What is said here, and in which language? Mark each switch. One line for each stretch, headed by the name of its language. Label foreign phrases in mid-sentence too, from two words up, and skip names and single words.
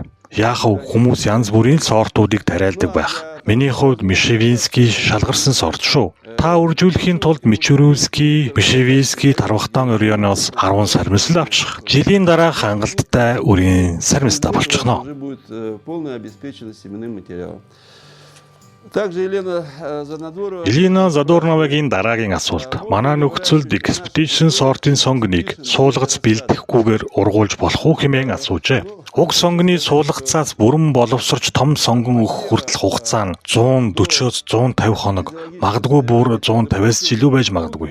Mongolian: Яах вэ? Хүмүүс янз бүрийн сортуудыг тариалдаг байх. Миний хувьд мушевинский шалгарсан сорт шүү. Та үржүүлэхийн тулд мичуринский, мушевинский тарвахтан орионоос 10 сарамсал авчих. Жилийн дараа хангалттай үрийн сарамстай болчихно.
Russian: уже будет полная обеспеченность семенным материалом. Также
Mongolian: Елена Задорновагийн дараагийн асуулт. Манай нөхцөлд экспедишн сортын сонгоныг суулгац бэлтгэхгүйгээр ургуулж болох уу хэмээн асуужээ. Уг сонгоны суулгацаас бүрэн боловсрч том сонгон өгөх хүртэл хугацаа нь 140-с 150 хоног, магадгүй бүр 150-аас ч илүү байж магадгүй.